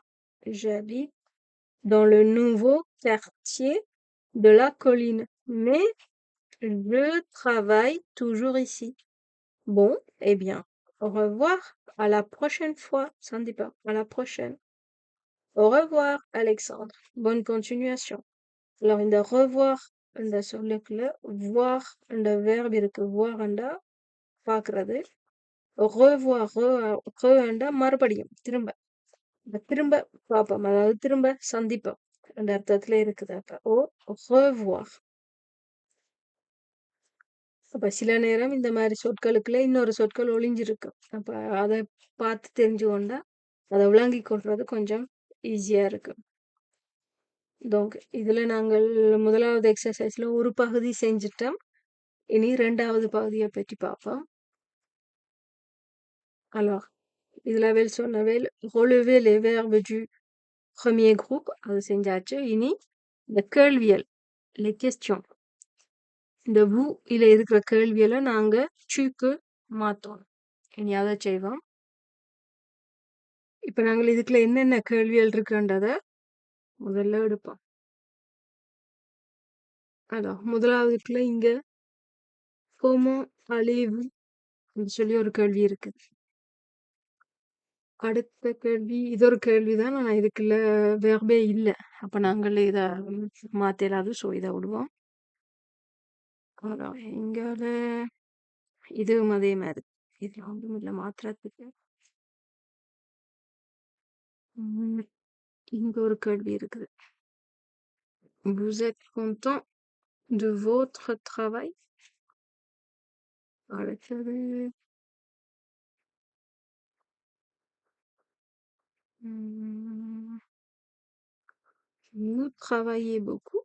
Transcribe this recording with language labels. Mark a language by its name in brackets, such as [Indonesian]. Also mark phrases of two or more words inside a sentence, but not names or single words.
[French] J'habite dans le nouveau quartier de la colline, mais je travaille toujours ici. Bon, eh bien, au revoir, à la prochaine fois. Sandipa, à la prochaine. Au revoir, Alexandre. Bonne continuation. Alors, [Tamil] இந்த revoir இந்த சொல்லுக்குள்ள voir இந்த verb இருக்கு. voir என்றா பார்க்கிறது. revoir என்றா மறுபடியும் திரும்ப. திரும்ப பார்ப்போம். அதாவது திரும்ப சந்திப்போம். அந்த அர்த்தத்துல இருக்குது. அப்ப revoir. அப்ப சில நேரம் இந்த மாதிரி சொற்களுக்குள்ள இன்னொரு சொற்கள் ஒளிஞ்சிருக்கு. அப்ப அதை பார்த்து தெரிஞ்சு கொண்டா அதை விளங்கி கொள்றது கொஞ்சம் ஈஸியா இருக்கு. Donc, இதுல நாங்கள் முதலாவது எக்ஸசைஸ்ல ஒரு பகுதி செஞ்சிட்டோம். இனி இரண்டாவது பகுதியை பற்றி பார்ப்போம். [French] Alors, [Tamil] இதுல வேல் சொன்னவேல் [French] relever les verbes du premier groupe. [Tamil] அது செஞ்சாச்சு. இனி இந்த கேள்வியல் [French] les questions. [Tamil] இந்த vous இல இருக்கிற கேள்வியலை நாங்க tuக்கு மாத்தோம். இனி அதை செய்வோம். இப்ப நாங்கள் இதுக்குள்ள என்னென்ன கேள்வியல் இருக்குன்றத முதல்ல எடுப்போம். Alors, முதலாவதுக்குள்ள இங்க [French] comment allez-vous [Tamil] சொல்லி ஒரு கேள்வி இருக்கு. அடுத்த கேள்வி இது ஒரு கேள்விதான். ஆனா இதுக்குள்ள வேர்பே இல்ல. அப்ப நாங்கள் இத மாத்தலாது. சோ இத விடுவோம். Alors, இங்கால இதுவும் அதே மாதிரி இதுல ஒன்றும் இல்ல மாத்திரத்துக்கு. இங்க ஒரு கேள்வி இருக்குது. [French] Vous êtes content de votre travail? அடுத்தது vous travaillez beaucoup?